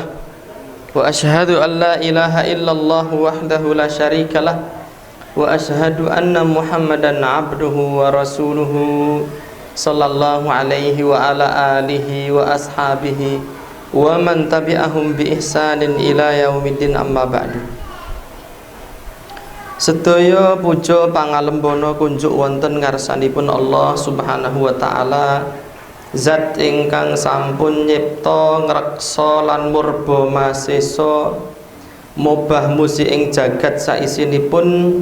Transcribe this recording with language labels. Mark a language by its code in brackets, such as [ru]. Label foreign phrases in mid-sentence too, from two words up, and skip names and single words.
[ar] وأشهد أن لا إله إلا الله وحده لا شريك له وأشهد أن محمدا عبده ورسوله صلى الله عليه وعلى آله وأصحابه ومن تبعهم بإحسان إلى يوم الدين أما بعد. [jv] Sedaya puja pangalembono kunjuk wonten ngarsanipun Allah [ar] سبحانه وتعالى, [jv] zat ingkang sampun nyipta ngreksa lan murba masesa mobah musi ing jagat saisinipun.